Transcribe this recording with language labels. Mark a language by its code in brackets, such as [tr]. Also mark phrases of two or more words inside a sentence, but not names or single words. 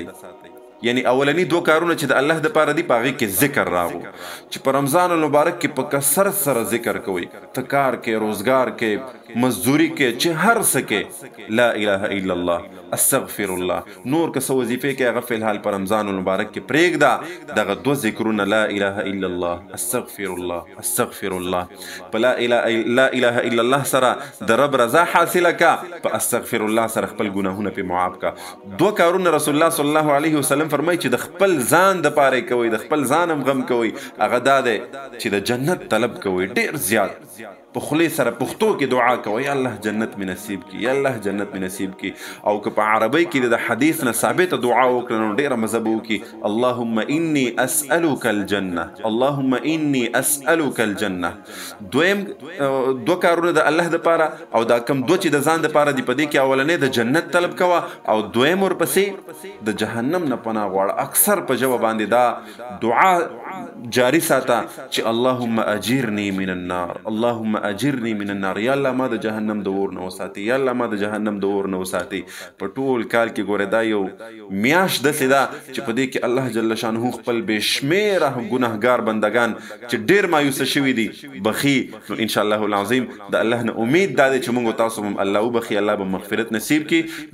[ps] یعنی اولنی دو کارونه چې د الله دپاره دي په هغې کې ذکر راغو چې په رمضان المبارک کې په کثرت سره ذکر کوئ. ته کار کې، روزګار کې، مزدوري کې، چې هر څه کې [ar] لا اله الا الله، استغفر الله. [ps] نور که څه وظیفې کې هغه فی الحال په رمضان المبارک کې پرېږده. دغه دوه ذکرونه [ar] لا اله الا الله، استغفر الله، استغفر الله. [ps] په [ar] لا اله الا الله [ps] سره د رب رضا حاصله کا، په [ar] استغفر الله [ps] سره خپل ګناهونه پې معاف کا. دوه کارونه [ar] رسول الله صلی الله علیه وسلم [ps] فرمایي چې د خپل ځان دپاره یې کوئ، د خپل ځان هم غم کوئ. هغه دا دی چې د جنت طلب کوئ ډېر زیات. په خولې سره پښتو کې دعا کوئ، یا الله جنت مې نصیب کړي، یا الله جنت مې نصیب کړي. او که په عربۍ کې د حدیث نه ثابته دعا وکړه نو ډېره مزه به وکړي. [ar] اللهم انی اسألک الجنه، اللهم انی اسألک الجنه. [ps] دویم دو کارونه د الله دپاره او دا کم دو چې د ځان دپاره دي، په دې کې اولنی د جنت طلب کوه او دویم ورپسې د جهنم نه پناه غواړه. اکثر په ژبه باندې دا دعا جاری ساته چې [ar] اللهم اجرنی من النار، اللهم اجرنی من النار. [ps] یا الله ما د جهنم د اور نه وساتي، یا الله ما د جهنم د اور نه وساتي. په ټول کال کې ګوره دا یو میاشت داسې ده چې په دې کې [ar] الله جل شانه [ps] خپل بې شمېره ګناهګار بندگان چې ډېر مایوسه شوي دي بخي. نو [ar] انشاءالله العظیم [ps] د الله نه امید دا دی چې موږ تاسو هم الله وبخي، الله به مغفرت نصیب کړي.